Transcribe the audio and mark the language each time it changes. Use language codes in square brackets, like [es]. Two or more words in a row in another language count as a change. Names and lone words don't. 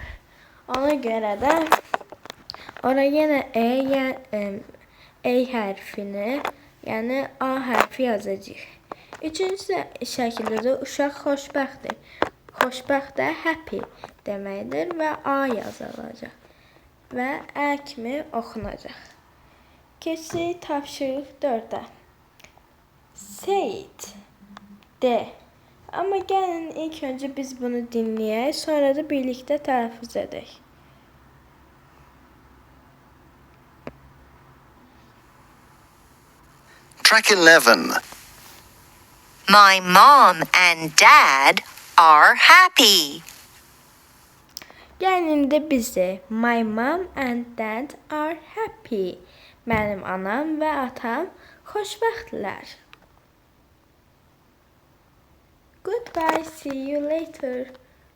[az] Ona görə də oraya yenə A hərfini, yəni A hərfi yazacağıq. Üçüncü şəkildə də uşaq xoşbəxtdir. Xoşbəxt də happy deməkdir və A yazılacaq və ə kimi oxunacaq. Keçdik tapşırıq 4-ə. [en] Say it. D. [az] Amma gəlin ilk öncə biz bunu dinləyək, sonra da birlikdə tələffüz edək. [en] Track 11. My mom and dad are happy. [az] Gəlin indi bizə [en] my mom and dad are happy. [az] Mənim anam və atam xoşbəxtdirlər. [en] Goodbye, see you later.